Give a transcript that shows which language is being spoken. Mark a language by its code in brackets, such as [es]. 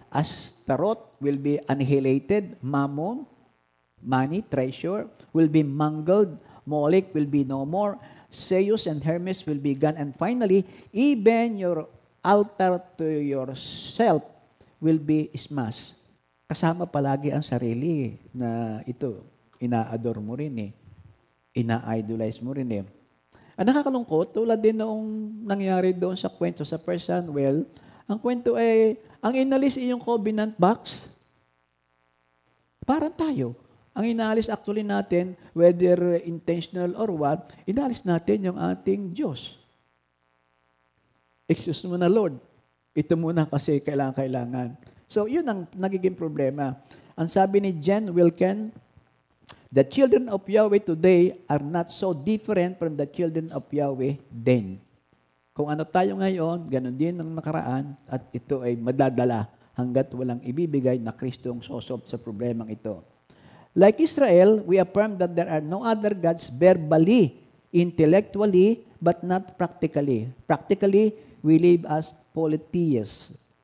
[en] Astaroth will be annihilated. Mammon, money, treasure, will be mangled. Molech will be no more. Zeus and Hermes will be gone. And finally, even your altar to yourself will be smashed. [tl] Kasama palagi ang sarili na ito, ina-adore mo rin eh. Ina-idolize mo rin eh. Ang nakakalungkot, tulad din noong nangyari doon sa kwento sa 1 Samuel, ang kwento ay, ang inalis iyong covenant box, parang tayo. Ang inalis actually natin, [en] whether intentional or what, [tl] inalis natin yung ating Diyos. Excuse mo na, Lord. Ito muna kasi kailangan. So, yun ang nagiging problema. Ang sabi ni [en] Jen Wilken, the children of Yahweh today are not so different from the children of Yahweh then. [tl] Kung ano tayo ngayon, ganun din ang nakaraan, at ito ay madadala hanggat walang ibibigay na Kristo ang sosolve sa problemang ito. [en] Like Israel, we affirm that there are no other gods verbally, intellectually, but not practically. Practically, we live as polytheists.